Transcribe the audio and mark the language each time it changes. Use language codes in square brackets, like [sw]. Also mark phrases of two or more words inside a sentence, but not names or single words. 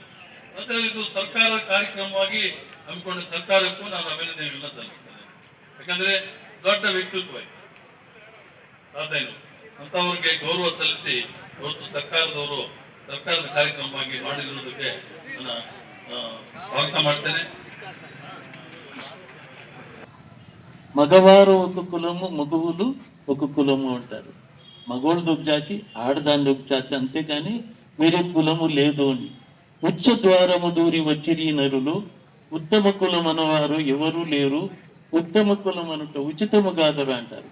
[kn] ಮತ್ತೆ ಇದು ಸರ್ಕಾರದ ಕಾರ್ಯಕ್ರಮವಾಗಿ ಹಮ್ಮಿಕೊಂಡ ಸರ್ಕಾರಕ್ಕೂ ನಾನು ಅಭಿನಂದನೆಗಳನ್ನ ಸಲ್ಲಿಸ್ತೇನೆ. ಯಾಕಂದ್ರೆ ದೊಡ್ಡ ವ್ಯಕ್ತಿತ್ವ ಅಂತವ್ರಿಗೆ ಗೌರವ ಸಲ್ಲಿಸಿ ಇವತ್ತು ಸರ್ಕಾರದ ಕಾರ್ಯಕ್ರಮವಾಗಿ ಮಾಡಿರುವುದಕ್ಕೆ ನಾನು ಸ್ವಾಗತ ಮಾಡ್ತೇನೆ. [te] మగవారు ఒక కులము మగవులు ఒక కులము అంటారు. మగవాళ్ళది ఒక జాతి, ఆడదాన్ని ఒక జాతి, అంతేగాని వేరే కులము లేదు అని. ఉచ్చ ద్వారము దూరి వచ్చిరి నరులు ఉత్తమ కులం అనవారు ఎవరు లేరు, ఉత్తమ కులం అనుట ఉచితము కాదరు అంటారు.